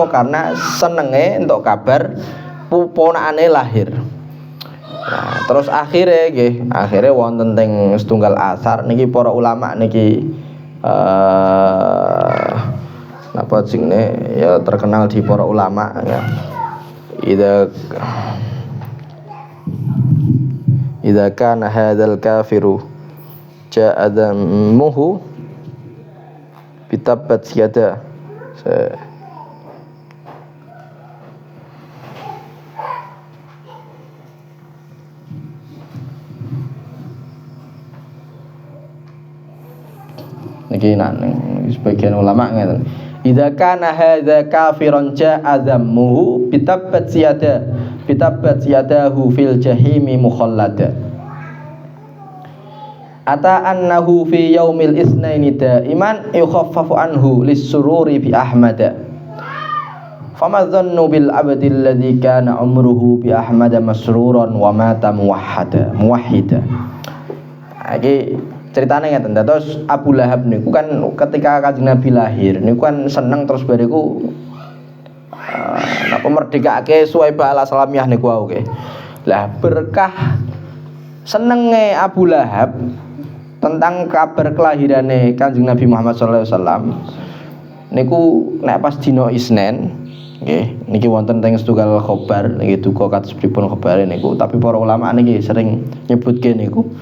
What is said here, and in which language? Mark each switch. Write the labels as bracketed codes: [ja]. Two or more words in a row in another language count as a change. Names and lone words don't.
[jv] Karena senenge entuk kabar ponakane lahir. Nah, terus akhirnya wonten teng setunggal asar niki para ulama niki napa jenenge ya terkenal di para ulama ya. [ar] إذا كان هذا الكافر جاء ذمه بتبت يدا. [jv] Niki sebagian ulama ngeten. [ar] إذا كان هذا كافرا جاء ذمه بتبت يداه في الجحيم مخلدا. أتى أنه في يوم الاثنين دائما يخفف عنه للسرور بأحمد. فما الظن بالعبد الذي كان عمره بأحمد مسرورا ومات موحدا. [jv] Iki ceritane ngeten. Terus Abu Lahab niku kan ketika Kanjeng Nabi lahir niku kan seneng terus bariku napa merdekake Suwaibah al-Aslamiyah niku wae. Lah berkah senenge Abu Lahab tentang kabar kelahirane Kanjeng Nabi Muhammad [ar] صلى الله عليه وسلم [jv] niku nek pas dina Isnin nggih niki wonten teng setunggal khobar niki duka kados pripun khobare niku tapi para ulama niki sering nyebutke niku